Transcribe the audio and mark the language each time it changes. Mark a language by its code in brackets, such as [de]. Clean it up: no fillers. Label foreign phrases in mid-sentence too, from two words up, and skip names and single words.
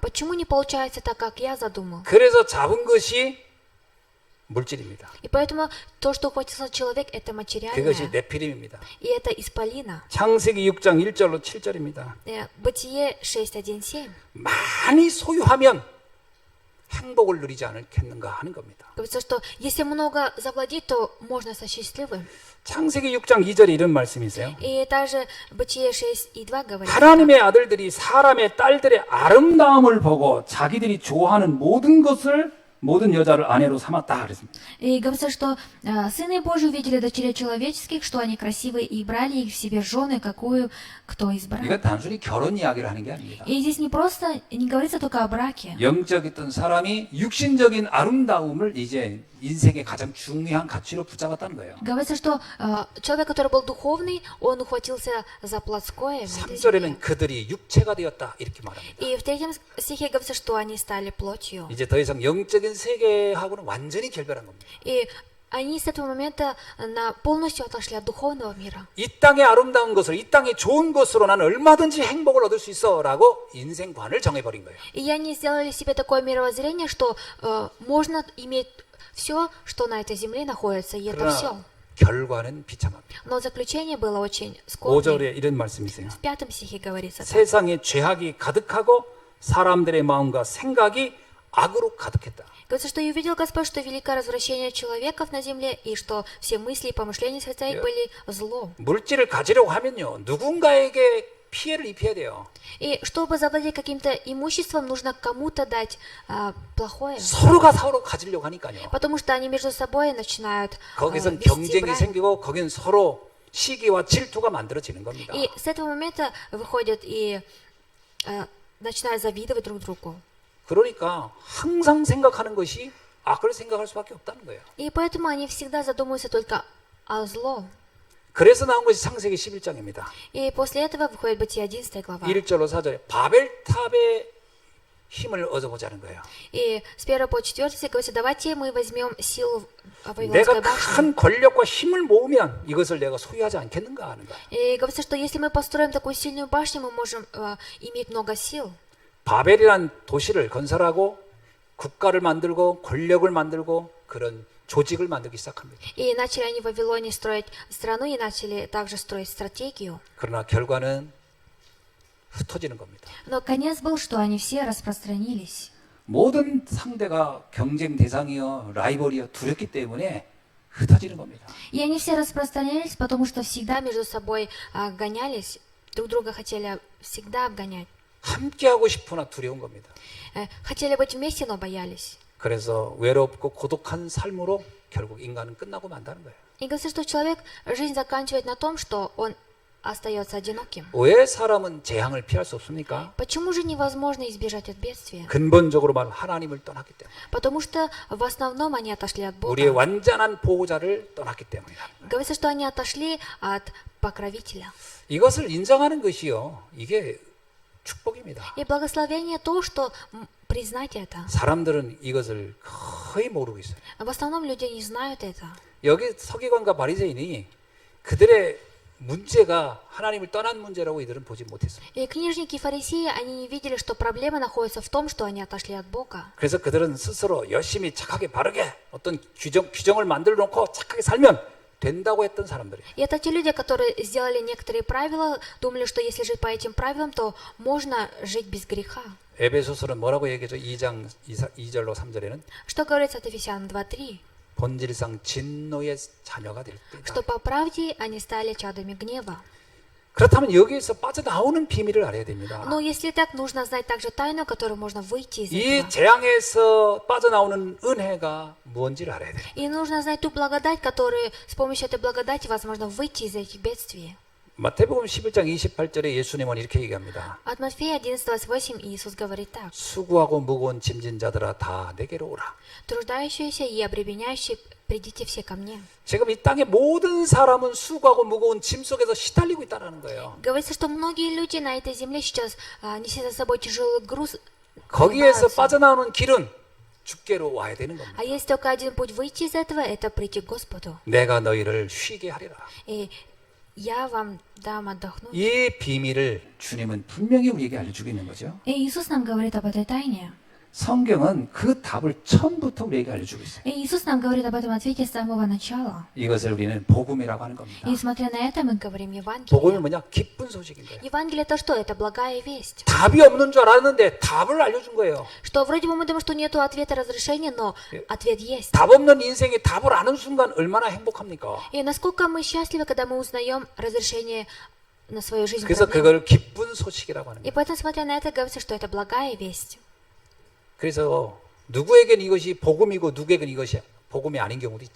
[ru] Почему не получается так, как я задумал? [ko] 그래서 잡은 것이 물질입니다. [ru] И поэтому то, что ухватился человек, это [ko] 그것이 [ru] материальное. [ko] 네피림입니다. [ru] И это исполина. [ko] 창세기 6장 1절로 7절입니다. [ru] Бытие 6:1-7. [ko] 많이 소유하면 행복을 누리지 않겠는가 하는 겁니다. [ru] Говорится, что если много завладеть, то можно стать счастливым. [ko] 창세기 6장 2절에 이런 말씀이 있어요. [ru] И также Бытие 6:2 говорит. [ko] 하나님의 아들들이 사람의 딸들의 아름다움을 보고 자기들이 좋아하는 모든 여자를 아내로 삼았다 그랬습니다. [ru] И говорится, что сыны Божьи увидели дочерей человеческих, что они красивые, и брали их в себе жены, какую кто избрал. [ko] 이건 단순히 결혼 이야기를 하는 게 아닙니다. [ru] И здесь не говорится только о браке. 영적이던 사람이 육신적인 아름다움을 이제 인생의 가장 중요한 가치로 붙잡았다는 거예요. Говорится, что человек, который был духовный, он ухватился за плотское. в этой [ko] 3절에는 [ru] земле. [ko] 그들이 육체가 되었다 이렇게 말합니다. [ru] И в 3 стихе говорится, что они стали плотью. [ko] 이제 더 이상 영적인 세계하고는 완전히 결별한 겁니다. [ru] И они с этого момента полностью отошли от духовного мира. [ko] 이 땅의 아름다운 것으로 이 땅의 좋은 것으로 나는 얼마든지 행복을 얻을 수 있어라고 인생관을 정해버린 거예요. [ru] И они сделали себе такое мировоззрение, что можно иметь все, что на этой земле находится, и это все. [ko] 그러나 결과는 비참합니다. [ru] Но заключение было очень скорбное. [ko] 5절에 이런 말씀이 있어요. [ru] В 5 стихе говорится. [ko] 세상에 죄악이 가득하고 사람들의 마음과 생각이 악으로 가득했다. [ru] Говорится, что и увидел Господь, что великое развращение человеков на земле, и что все мысли и помышления сердца их были зло. [ko] 물질을 가지려고 하면요 누군가에게 피해를 입혀야 돼요. [ru] И чтобы завладеть каким-то имуществом, нужно кому-то дать плохое. [ko] 서로가 서로 가지려고 하니까요. [ru] Потому что они между собой начинают [ko] 거기선 [ru] вести [ko] 경쟁이 [ru] брань. [ko] 생기고 거긴 서로 시기와 질투가 만들어지는 겁니다. [ru] И с этого момента выходят и начинают завидовать друг другу. [ko] 그러니까 항상 생각하는 것이 악을 생각할 수밖에 없다는 거예요. [ru] И поэтому они всегда задумываются только о зло. [ko] 그래서 나온 것이 창세기 11장입니다. [ru] И после этого выходит Бытие 11 глава. [ko] 1절로 4절에 바벨탑의 힘을 얻어보자는 거예요. [ru] И с 1 по 4 стих говорится, давайте мы возьмем силу [ko] 내가 [ru] Вавилонской башни. [ko] 큰 권력과 힘을 모으면 이것을 내가 소유하지 않겠는가 하는 거예요. [ru] И говорится, что если мы построим такую сильную башню, мы можем иметь много сил. [ko] 바벨이란 도시를 건설하고 국가를 만들고 권력을 만들고 그런 조직을 만들기 시작합니다. [ru] И начали они в Вавилоне строить страну, и начали также строить стратегию. [ko] 그러나 결과는 흩어지는 겁니다. [ru] Но конец был, что они все распространились. [ko] 모든 상대가 경쟁 대상이요 라이벌이요 두렵기 때문에 흩어지는 겁니다. [ru] И они все распространялись, потому что всегда между собой гонялись, друг друга хотели всегда обгонять. [ko] 함께하고 싶으나 두려운 겁니다. [ru] Хотели быть вместе, но боялись. [ko] 그래서 외롭고 고독한 삶으로 결국 인간은 끝나고 만다는 거예요. [ru] И говорится, что человек жизнь заканчивает на том, что он остается одиноким. [ko] 왜 사람은 재앙을 피할 수 없습니까? [ru] Почему же невозможно избежать от бедствия? [ko] 근본적으로 말하면 하나님을 떠났기 때문에. [ru] Потому что в основном они отошли от [ko] 우리의 [ru] Бога. [ko] 완전한 보호자를 떠났기 때문이다. [ru] Говорится, что они отошли от покровителя. [ko] 이것을 인정하는 것이요. 이게 축복입니다. [ru] И благословение то, что признать это. [ko] 사람들은 이것을 거의 모르고 있어요. [ru] В основном люди не знают это. [ko] 여기 서기관과 바리새인이 그들의 문제가 하나님을 떠난 문제라고 이들은 보지 못했습니다. [ru] И книжники и фарисеи, они не видели, что проблема находится в том, что они отошли от Бога. [ko] 그래서 그들은 스스로 열심히 착하게 바르게 어떤 규정을 만들어 놓고 착하게 살면 된다고 했던 사람들이에요. [ru] И это те люди, которые сделали некоторые правила, думали, что если жить по этим правилам, то можно жить без греха. [ko] 에베소서는 뭐라고 얘기하죠? 2장 2절로 3절에는 [ru] Что говорится от Ефесян 2:3? [ko] 본질상 진노의 자녀가 될 때다. [ru] Что по правде они стали чадами гнева. [ko] 그렇다면 여기에서 빠져나오는 비밀을 알아야 됩니다. [ru] Но если так, нужно знать также тайну, которую можно выйти из [ko] 이 [ru] этого. [ko] 재앙에서 빠져나오는 은혜가 뭔지를 알아야 돼요. [ru] И нужно знать ту благодать, которую с помощью этой благодати возможно выйти из этих бедствий. [ko] 마태복음 11장 28절에 예수님은 이렇게 얘기합니다. [ru] От Матфея 11:28 Иисус говорит так. [ko] 수고하고 무거운 짐진 자들아 다 내게로 오라. [ru] Труждающиеся и обременяющие придите все ко мне. [ko] 지금 이 땅의 모든 사람은 수고하고 무거운 짐 속에서 시달리고 있다는 거예요. [ru] Говорится, что многие люди на этой земле сейчас несут за собой тяжелый груз. [ko] 거기에서 [ru] занимаются. [ko] 빠져나오는 길은 주께로 와야 되는 겁니다. [ru] А есть только один путь выйти из этого, это прийти к Господу. [ko] 내가 너희를 쉬게 하리라. [ru] И я вам дам отдохнуть. [ko] 이 비밀을 주님은 분명히 우리에게 알려주고 있는 거죠. [ru] И Иисус нам говорит об этой тайне. [ko] 성경은 그 답을 처음부터 우리에게 알려주고 있어요. [ru] И Иисус нам говорит об этом ответе с самого начала. [ko] 이것을 우리는 복음이라고 하는 겁니다. [ru] И смотря на это, мы говорим Евангелие. [ko] 복음이 뭐냐? 기쁜 소식인 거예요. [ru] Евангелие это что? Это благая весть. [ko] 답이 없는 줄 알았는데 답을 알려준 거예요. [ru] Что вроде бы мы думаем, что нету ответа разрешения, но ответ есть. [ko] 답 없는 인생에 답을 아는 순간 얼마나 행복합니까? [ru] И насколько мы счастливы, когда мы узнаем разрешение на свою жизнь. [ko] 그래서 [ru] проблем. [ko] 그걸 기쁜 소식이라고 하는 [ru] И [ko] 거예요. [ru] поэтому, смотря на это, говорится, что это благая весть. [ko] 그래서 누구에겐 이것이 복음이고 누구에겐 이것이 복음이 아닌 경우도 있죠.